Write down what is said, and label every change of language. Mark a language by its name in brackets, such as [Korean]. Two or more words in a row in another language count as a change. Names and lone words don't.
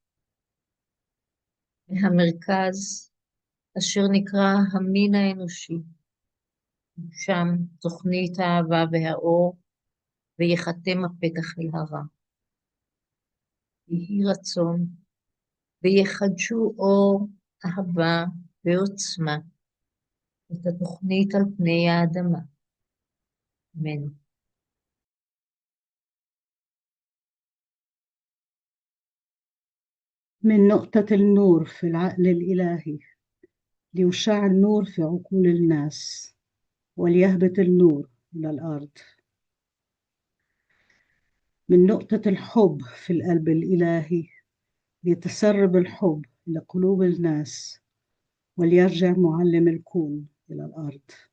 [Hebrew] והמרכז אשר נקרא המין האנושי, שם תוכנית האהבה והאור, ויחתם הפתח אל הרע. יהי רצון, ויחדשו אור, אהבה ועוצמה, את התוכנית על פני האדמה. אמן. [Arabic] من نقطة النور في العقل الإلهي ليشع النور في عقول الناس وليهبط النور إلى الأرض. من نقطة الحب في القلب الإلهي ليتسرب الحب إلى قلوب الناس وليرجع معلم الكون إلى الأرض.